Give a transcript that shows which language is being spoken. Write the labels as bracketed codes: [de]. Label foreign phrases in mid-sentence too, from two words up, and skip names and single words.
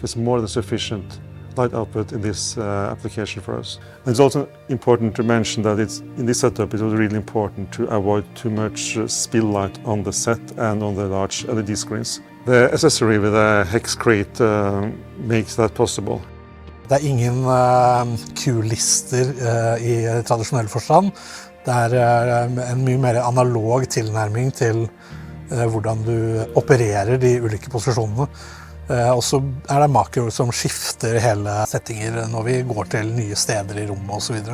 [en] It's more than sufficient light output in this application for us. And it's also important to mention that in this setup it was really important to avoid too much spill light on the set and on the large LED screens. The accessory with a hex crate makes that possible. [no] Det er ingen Q-lister i tradisjonell forstand. Det er en mye mer analog tilnærming til hvordan du opererer de ulike posisjonene. Og så er det makroer som skifter hele settinger når vi går til nye steder i rommet og så videre.